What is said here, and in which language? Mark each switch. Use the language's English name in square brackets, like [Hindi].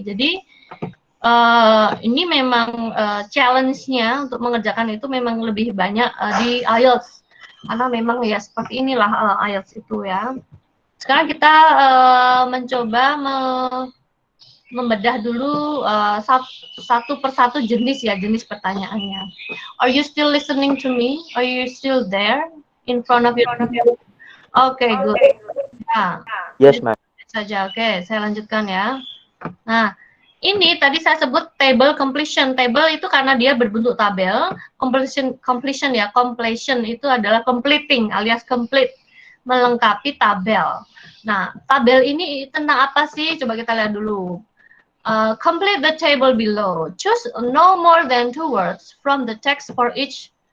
[Indonesian] Jadi ini memang challenge-nya untuk mengerjakan itu memang lebih banyak di IELTS. Karena memang ya seperti inilah IELTS itu ya. Sekarang kita mencoba membedah dulu satu persatu jenis ya, jenis pertanyaannya. [English] Are you still listening to me? Are you still there in front of you? Okay, good. Nah, yes, ma'am. [Indonesian] Saja, oke, saya lanjutkan ya. Nah, ini tadi saya sebut table completion. Table itu karena dia berbentuk tabel. Completion ya, completion itu adalah completing alias complete, melengkapi tabel. Nah, tabel ini tentang apa sih? Coba kita lihat dulu. [English] Complete the table below. Choose no more than 2 words from the text for each